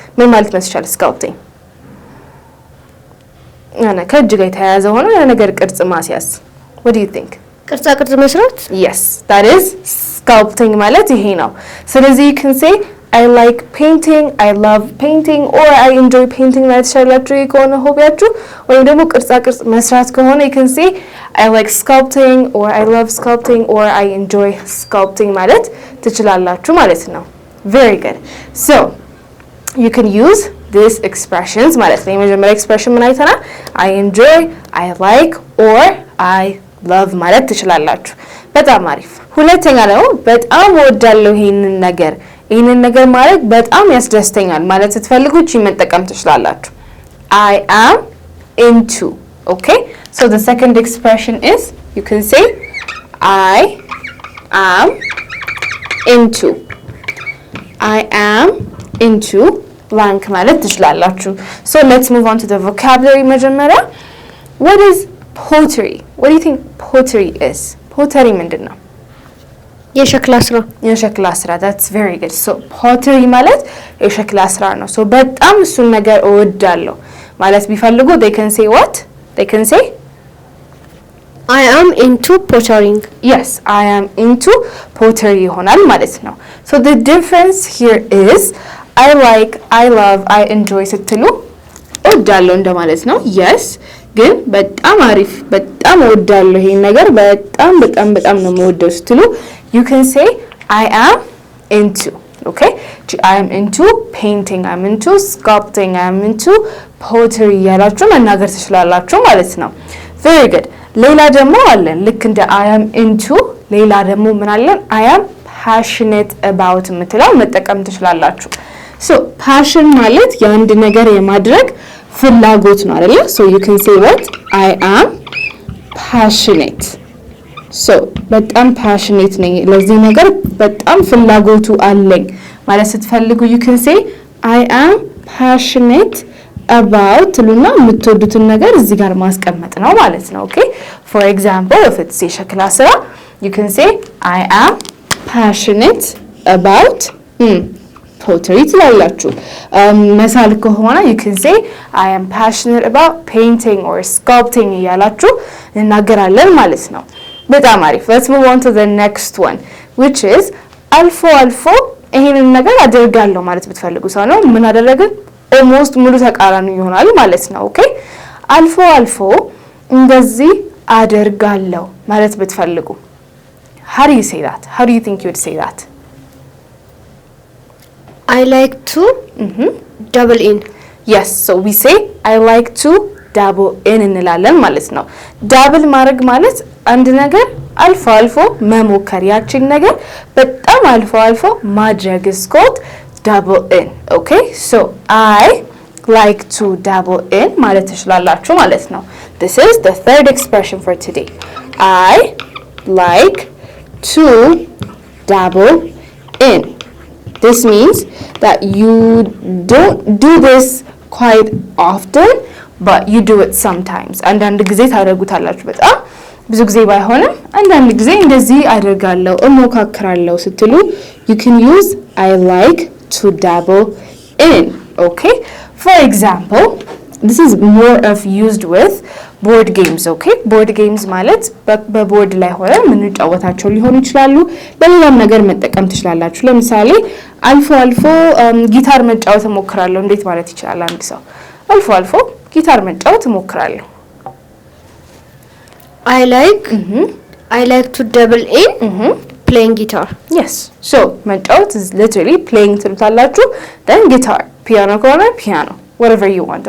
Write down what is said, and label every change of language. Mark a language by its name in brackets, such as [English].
[Amharic] ምን ማለት መስቻል sculpting? ከእጅ ጋር የተያያዘ ሆኖ የሆነ ነገር ቅርጽ ማስያዝ. [English] What do you think? [Amharic] ቅርጽ መስራት? [English] Yes, that is sculpting [Amharic] ማለት ይሄ ነው። ስለዚህ [English] you can say I like painting, I love painting or I enjoy painting [Amharic] ማለት ትችላላችሁ ከሆነ ሆቢያችሁ ወይም ደግሞ ቅርጽ መስራት ከሆነ [English] you can say I like sculpting or I love sculpting or I enjoy sculpting [Amharic] ማለት ትችላላችሁ ማለት ነው። [English] Very good. So you can use these expressions [Amharic] ማለት ነው። የመጀመሪያ [English] expression [Amharic] ምን አይተናል? [English] I enjoy, I like or I love [Amharic] ማለት ትችላላችሁ። በጣም አሪፍ። ሁለተኛ ደግሞ በጣም እወዳለሁ ይሄንን ነገር ማድረግ በጣም ያስደስተኛል ማለት ስትፈልጉ እቺ መጠቀም ትችላላችሁ። [English] I am into. Okay? So the second expression is you can say I am into. I am into blank [Amharic] ማለት ትችላላችሁ። [English] So let's move on to the vocabulary መጀመሪያ. What is pottery? What do you think pottery is? [Amharic] Pottery ምንድን ነው? የሸክላ ስራ. [English] That's very good. [Amharic] So pottery ማለት የሸክላ ስራ ነው. So በጣም እሱን ነገር እወዳለሁ ማለት ቢፈልጉ [English] they can say what? They can say I am into pottering. Yes, I am into pottery [Amharic] ይሆናል ማለት ነው. [English] So the difference here is I like, I love, I enjoy [Amharic] ስትሉ እወዳለሁ እንደማለት ነው. Yes, ግን በጣም አሪፍ በጣም እወዳለሁ ይሄን ነገር በጣም ነው የምወደው ስትሉ [English] you can say I am into. Okay? I am into painting, I am into sculpting, I am into pottery [Amharic] ያላችሁ መናገር ትችላላችሁ ማለት ነው። [English] Very good. [Amharic] ሌላ ደግሞ አለን ልክ እንደ [English] I am into [Amharic] ሌላ ደግሞ ምን አለን? [English] I am passionate about [Amharic] የምትለው መጠቀም ትችላላችሁ። So passion ማለት የአንድ ነገር የማድረግ ፍላጎት ነው አይደል? [English] So you can say what? I am passionate. [Amharic] So በጣም passionate ነኝ ለዚህ ነገር በጣም ፍላጎቱ አለኝ ማለት ስትፈልጉ [English] you can say I am passionate about [Amharic] ሉና የምትወዱትን ነገር እዚህ ጋር ማስቀመጥ ነው ማለት ነው። Okay? [English] For example, if it's [Amharic] የሸክላ ስራ [English] you can say I am passionate about pottery [Amharic] ትላላችሁ። መሳል ከሆነ [English] you can say I am passionate about painting or sculpting [Amharic] እያላችሁ እናገራለን ማለት ነው። በጣም አሪፍ. [English] Let's move on to the next one which is [Amharic] አልፎ ይሄንን ነገር አደርጋለሁ ማለት ብትፈልጉ ሰው ነው ምን አደረግን? almost ሙሉ ተቃራኒ ይሆናል ማለት ነው። Okay? አልፎ እንደዚህ አደርጋለሁ ማለት ብትፈልጉ [English] how do you say that? How do you think you would say that? I like to double in. yes, so we say I like to dabble in [Amharic] እንላለን ማለት ነው። ዳብል ማድረግ ማለት አንድ ነገር አልፎ አልፎ መሞከር፣ ያችን ነገር በጣም አልፎ አልፎ ማድረግ [English] is called dabble in. Okay, so I like to dabble in [Amharic] ማለት ትችላላችሁ ማለት ነው። [English] This is the third expression for today. I like to dabble in. This means that you don't do this quite often, but you do it sometimes. [Amharic] አንዳንድ ጊዜ ታደርጉታላችሁ በጣም ብዙ ጊዜ ባይሆንም አንዳንድ ጊዜ እንደዚህ አደርጋለሁ እሞካክራለሁ ስትሉ [English] you can use I like to dabble in. Okay, for example, this is more of used with board games. Okay, board games [Amharic] ማለት በቦርድ ላይ ሆነ የምንጫወታቸው ሊሆኑ ይችላሉ። ለሌላም ነገር መጠቀም ትችላላችሁ። ለምሳሌ አልፎ አልፎ ጊታር መጫወት እሞክራለሁ እንዴት ማለት ይችላል አንድ ሰው? አልፎ አልፎ ጊታር መጫወት እሞክራለሁ። [English] I like to dabble in playing guitar. Yes, so መጫወት is literally playing [Amharic] ትሉታላችሁ, [English] then guitar, piano ከሆነ piano, whatever you want.